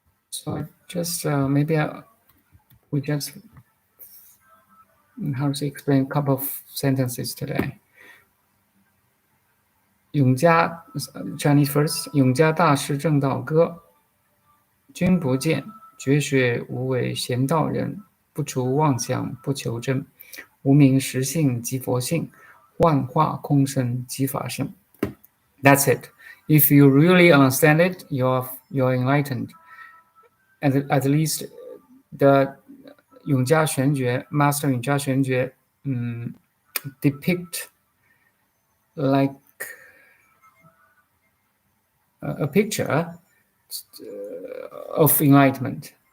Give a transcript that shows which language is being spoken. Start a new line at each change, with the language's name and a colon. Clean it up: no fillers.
English: So I just we just how to explain a couple of sentences today. 永嘉 Chinese first.
Chinese: 永嘉大师正道歌，君不见，绝学无为贤道人，不除妄想不求真，无名实性即佛性，幻化空身即法身。
English: That's it. If you really understand it, you're enlightened. At least the 永嘉玄觉 Master 永嘉玄觉 depict like a picture of enlightenment.